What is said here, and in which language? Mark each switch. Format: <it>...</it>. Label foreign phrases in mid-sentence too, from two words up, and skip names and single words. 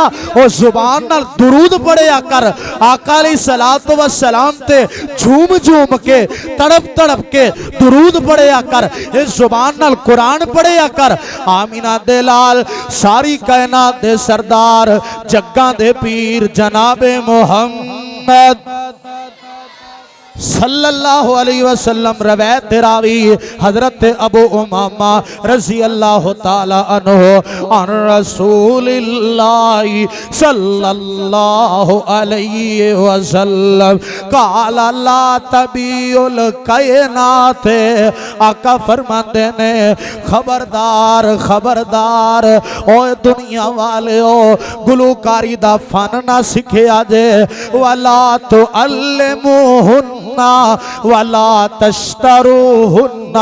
<pa>او زبان نال درود پڑھیا کر، آقا</pa> <ar>عليه الصلاة والسلام</ar> <pa>تے جھوم جھوم کے تڑپ تڑپ کے درود پڑھیا کر. اس زبان نال قرآن پڑھیا کر. آمنہ دے لال ساری کائنات دے سردار جگاں دے پیر جنابِ محمد</pa> <ar>صلى الله عليه وسلم</ar> <pa>روایت راوی حضرت ابو امامہ</pa> <ar>رضي الله تعالى عنه عن رسول الله صلى الله عليه وسلم قال لا تبيعوا القينات.</ar> <pa>آقا فرماتے نے خبردار خبردار او دنیا والے او گلکاری دا فن نہ سکھیا جے</pa> <ar>ولا تعلموهن ولا تشتروهن.</ar>